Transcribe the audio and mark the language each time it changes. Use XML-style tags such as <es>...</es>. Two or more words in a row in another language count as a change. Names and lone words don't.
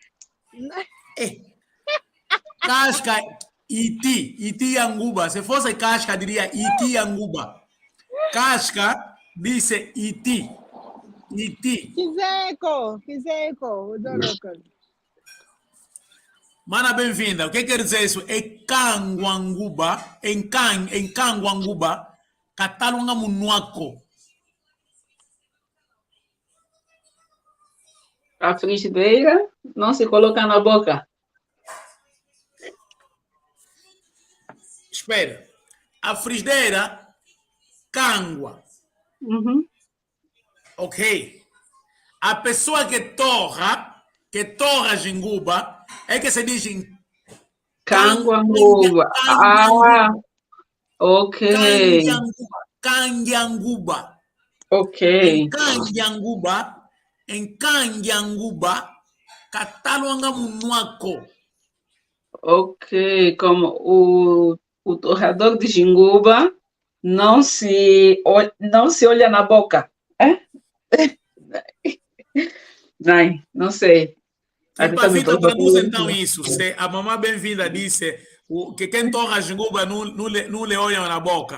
<kmb>Casca iti anguba.</kmb> <pt>Se fosse casca, diria</pt> <kmb>iti anguba.</kmb> <pt>Casca disse iti.</pt> <kmb>Kizeko.</kmb> <pt>Mana, bem-vinda. O que quer dizer isso? É canguanguba. Em canguanguba.</pt> <kmb>Cataluanga munuaco.</kmb> <pt>A frigideira não se coloca na boca. Espera. A frigideira, cangua. Ok. A pessoa que torra jinguba, é que se diz Canguanguba. Ok. Canguanguba. Ok. Em Canguanguba,</pt> <kmb>Cataluanga munuaco.</kmb> <pt>Ok, como o torrador de jinguba não se olha na boca. Não sei. Quem pavita traduz então isso. Se a mamãe bem-vinda disse que quem torra jinguba não lhe olha na boca.</pt>